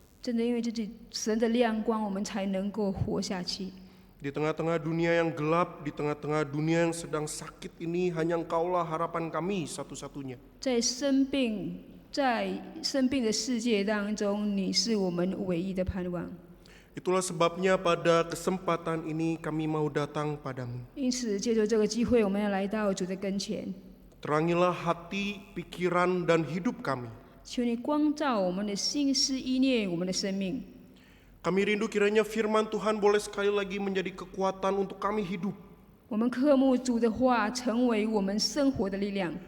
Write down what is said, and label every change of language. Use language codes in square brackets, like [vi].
[zh] 真的因为这是神的亮光，我们才能够活下去。 [id] Di tengah-tengah dunia yang gelap, di tengah-tengah dunia yang sedang sakit ini, hanya Engkaulah harapan kami satu-satunya. [zh] 在生病的世界当中，你是我们唯一的盼望。 [id] Itulah sebabnya pada kesempatan ini kami mau datang padamu. [zh] 因此，借助这个机会，我们要来到主的跟前， [id] Terangilah hati, pikiran, dan hidup kami. [zh] 求你光照我们的心思意念，我们的生命。 [id] Kami rindu kiranya firman Tuhan boleh sekali lagi menjadi kekuatan untuk kami hidup. [zh] 我们渴慕主的话成为我们生活的力量。